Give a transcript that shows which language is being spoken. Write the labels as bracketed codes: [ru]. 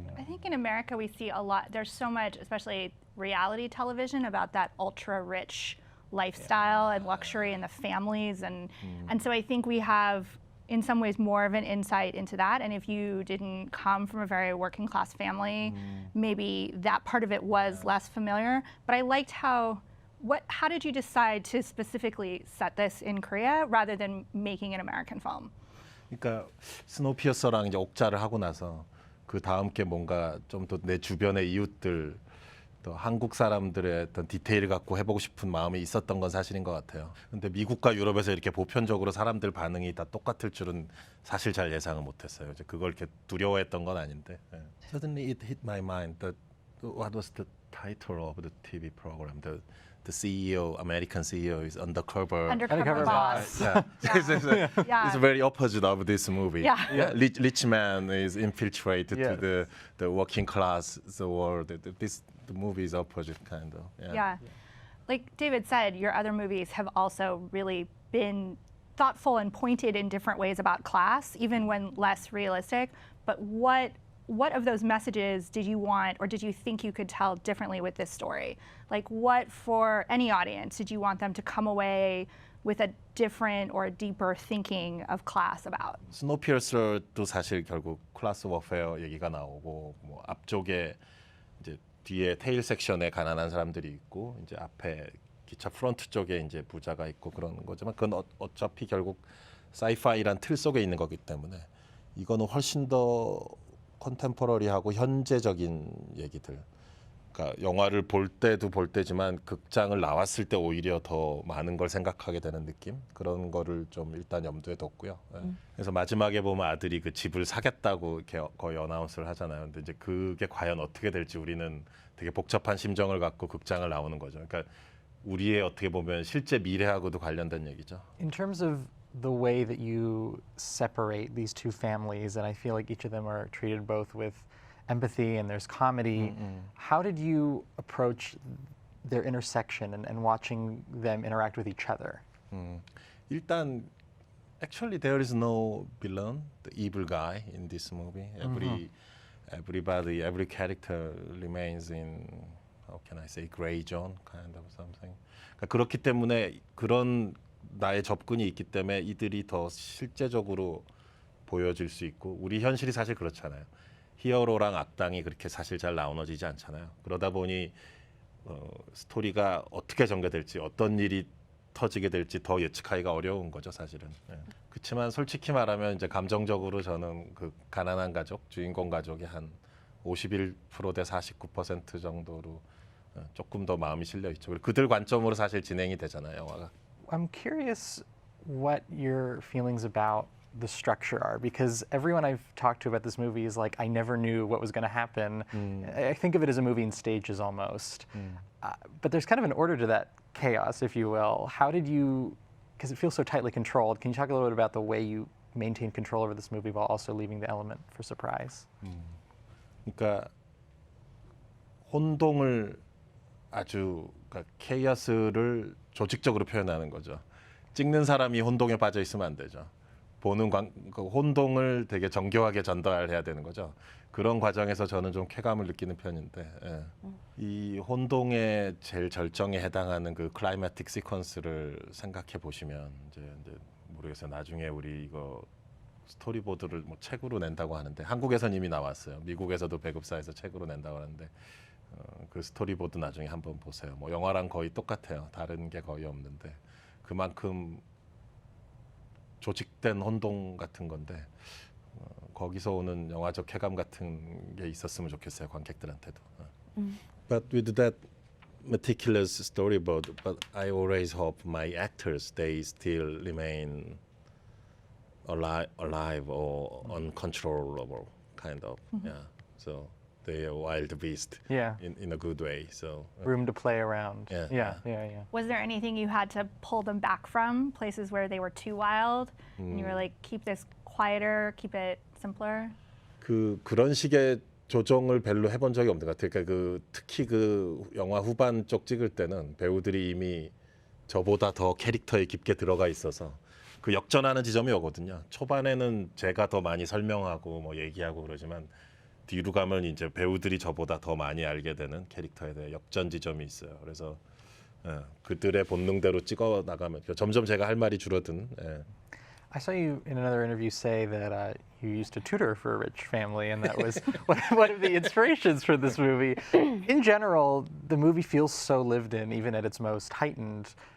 [en] I think in America we see a lot, there's so much, especially reality television, about that ultra-rich lifestyle and luxury and the families, and so I think we have in some ways more of an insight into that, and if you didn't come from a very working class family, maybe that part of it was less familiar. But I liked how did you decide to specifically set this in Korea rather than making an American film? [ko] 그러니까 스노우피어서랑 이제 옥자를 하고 나서 그 다음 게 뭔가 좀 더 내 주변의 이웃들, 또 한국 사람들의 어떤 디테일을 갖고 해보고 싶은 마음이 있었던 건 사실인 것 같아요. 근데 미국과 유럽에서 이렇게 보편적으로 사람들 반응이 다 똑같을 줄은 사실 잘 예상을 못했어요. 이제 그걸 이렇게 두려워했던 건 아닌데. [en] Suddenly it hit my mind that what was the title of the TV program? The CEO, American CEO, is Undercover. Undercover Boss. Yeah. It's very opposite of this movie. Yeah. Rich man is infiltrated Yes. to the working class, the world. The movie is opposite kind of. Yeah. Like David said, your other movies have also really been thoughtful and pointed in different ways about class, even when less realistic. But what of those messages did you want, or did you think you could tell differently with this story? Like, what, for any audience, did you want them to come away with a different or deeper thinking of class about? [ko] 스노우피어서도 사실 결국 클래스 워페어 얘기가 나오고, 뭐 앞쪽에 이제 뒤에 테일 섹션에 가난한 사람들이 있고, 이제 앞에 기차 프론트 쪽에 이제 부자가 있고 그런 거지만, 그건 어차피 결국 사이파이란 틀 속에 있는 거기 때문에 이거는 훨씬 더 컨템포러리하고 현재적인 얘기들. 그러니까 영화를 볼 때도 볼 때지만 극장을 나왔을 때 오히려 더 많은 걸 생각하게 되는 느낌, 그런 거를 좀 일단 염두에 뒀고요. 그래서 마지막에 보면 아들이 그 집을 사겠다고 이렇게 거의 어나운스를 하잖아요. 근데 이제 그게 과연 어떻게 될지 우리는 되게 복잡한 심정을 갖고 극장을 나오는 거죠. 그러니까 우리의 어떻게 보면 실제 미래하고도 관련된 얘기죠. [en] In terms of the way that you separate these two families, and I feel like each of them are treated both with empathy and there's comedy, how did you approach their intersection and watching them interact with each other? [ko] 일단 [en] actually there is no villain, the evil guy in this movie. Everybody, every character remains in, how can I say, gray zone kind of something. [ko] 그러니까 그렇기 때문에 그런 나의 접근이 있기 때문에 이들이 더 실제적으로 보여질 수 있고, 우리 현실이 사실 그렇잖아요. 히어로랑 악당이 그렇게 사실 잘 나눠지지 않잖아요. 그러다 보니 스토리가 어떻게 전개될지, 어떤 일이 터지게 될지 더 예측하기가 어려운 거죠, 사실은. 그렇지만 솔직히 말하면 이제 감정적으로 저는 그 가난한 가족, 주인공 가족이 한 51% 대 49% 정도로 조금 더 마음이 실려 있죠. 그들 관점으로 사실 진행이 되잖아요, 영화가. [en] I'm curious what your feelings about the structure are, because everyone I've talked to about this movie is like, I never knew what was going to happen. I think of it as a movie in stages almost. But there's kind of an order to that chaos, if you will. How did you, because it feels so tightly controlled, can you talk a little bit about the way you maintain control over this movie while also leaving the element for surprise? [ko] 그러니까 혼동을 아주 그러니까 케이어스를 조직적으로 표현하는 거죠. 찍는 사람이 혼동에 빠져 있으면 안 되죠. 보는 그 혼동을 되게 정교하게 전달해야 되는 거죠. 그런 과정에서 저는 좀 쾌감을 느끼는 편인데 예. 이 혼동의 제일 절정에 해당하는 그 클라이매틱 시퀀스를 생각해 보시면 이제 모르겠어요. 나중에 우리 이거 스토리보드를 뭐 책으로 낸다고 하는데 한국에선 이미 나왔어요. 미국에서도 배급사에서 책으로 낸다고 하는데 그 스토리보드 나중에 한번 보세요. 뭐 영화랑 거의 똑같아요. 다른 게 거의 없는데 그만큼 조직된 혼동 같은 건데 거기서 오는 영화적 쾌감 같은 게 있었으면 좋겠어요. 관객들한테도. [en] But with that meticulous storyboard, but I always hope my actors they still remain alive or uncontrollable kind of. Yeah. So they are wild beast Yeah. in a good way. So Room to play around. Yeah. Yeah. Was there anything you had to pull them back from, places where they were too wild, and you were like, keep this quieter, keep it simpler? [ko] 그런 식의 조정을 별로 해본 적이 없는 것 같아요. 그러니까 특히 그 영화 후반 쪽 찍을 때는 배우들이 이미 저보다 더 캐릭터에 깊게 들어가 있어서 그 역전하는 지점이 오거든요. 초반에는 제가 더 많이 설명하고 뭐 얘기하고 그러지만 뒤로 가면 이제 배우들이 저보다 더 많이 알게 되는 캐릭터에 대해 역전 지점이 있어요. 그래서 그들의 본능대로 찍어 나가면 점점 제가 할 말이 줄어든. [en] I saw you in another interview say that you used to tutor for a rich family, and that was one of the inspirations for this movie. In general, the movie feels so lived in, even at its most heightened.